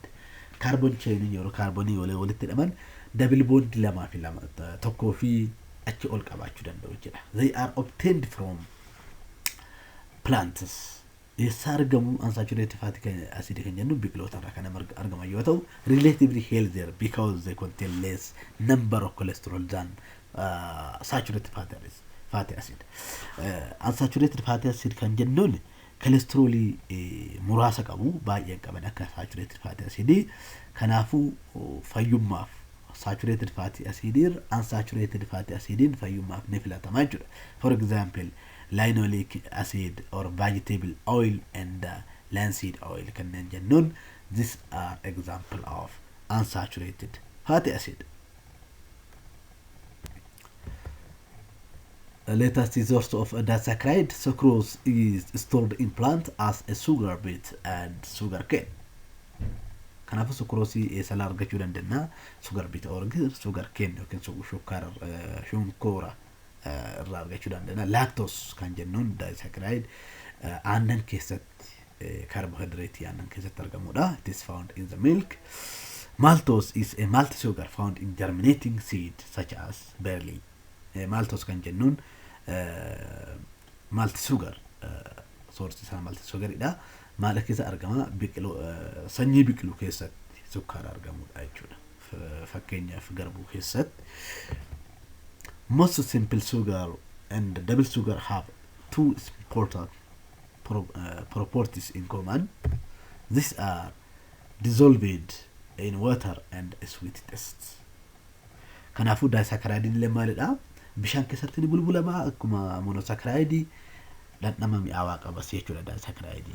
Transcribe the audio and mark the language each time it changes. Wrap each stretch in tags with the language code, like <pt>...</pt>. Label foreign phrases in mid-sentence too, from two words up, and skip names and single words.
<en>Carbon chain</en> <om>yeroo carbonii walitti hidhaman</om> <en>double bond</en> <om>lamaa fi lama tokkoo fi achi ol qabaachuu danda'u jechuudha.</om> <en>They are obtained from plants.</en> <om>Eessa argamu</om> <en>unsaturated fatty acid</en> <om>kan jennuun biqiloota irraa kan argaman yoo ta'u</om> <en>relatively healthier because they contain less number of cholesterol than saturated fatty acid. Unsaturated fatty acid</en> <om>kan jennuun cholesterolii muraasa qabu baay'ee qaban akka</om> <en>saturated fatty acid.</en> <om>Kanaafuu fayyummaaf</om> <en>saturated fatty acid unsaturated fatty acid</en> <om>fayyummaaf ni filatama jechuudha.</om> <en>For example, linoleic acid or vegetable oil and linseed oil</en> <om>kanneen jennuun</om> <en>these are example of unsaturated fatty acid. The latest source of disaccharide sucrose is stored in plant as a sugar beet and sugar cane.</en> <om>Kanaafuu sucrose eessa argachuu dandeenya?</om> <en>Sugar beet or sugar cane</en> <om>yookiin shukkaara shunkoora irraa argachuu dandeenya. Lactose kan jennuun disaccharide aannan keessatti carbohydrate aannan keessatti argamudha.</om> <en>It is found in the milk. Maltose is a multi-sugar found in germinating seed such as barley. Maltose kan jennuun multi-sugar source isaa multi-sugaridha.</en> <om>Maal keessa argama? Sanyii biqiluu keessatti sukkaara argamudha jechuudha. Fakkeenyaaf garbuu keessatti.</om> <en>Most simple sugar and double sugar have two important properties in common. These are dissolved in water and sweet taste.</en> <om>Kanaafuu disaccharide illee maalidha? Bishaan keessatti ni bulbulama akkuma monosaccharide dhandhama mi'aawaa qaba jechuudha disaccharide.</om>